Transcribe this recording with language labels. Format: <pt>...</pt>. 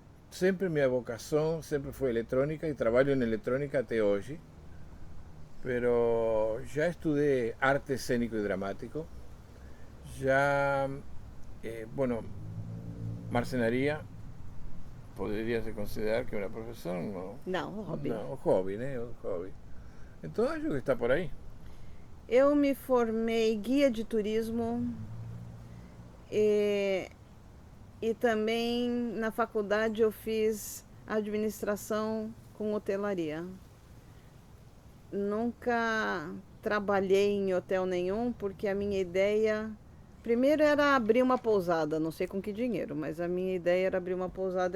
<pt>Sempre minha vocação sempre foi eletrônica e trabalho em eletrônica até hoje.</pt> <es>Pero ya estudié arte escénico y dramático, ya, bueno, marcenaría podría se considerar que es una profesión, ¿no?</es> <pt>Não, hobby.</pt> <es>No, un hobby, ¿eh? Un hobby. Entonces,</es> <pt>acho que</pt> <es>está por ahí.</es> <pt>Eu me formei guia de turismo e também na faculdade eu fiz administração com hotelaria. Nunca trabalhei em hotel nenhum porque a minha ideia primeiro era abrir uma pousada, não sei com que dinheiro, mas a minha ideia era abrir uma pousada.</pt>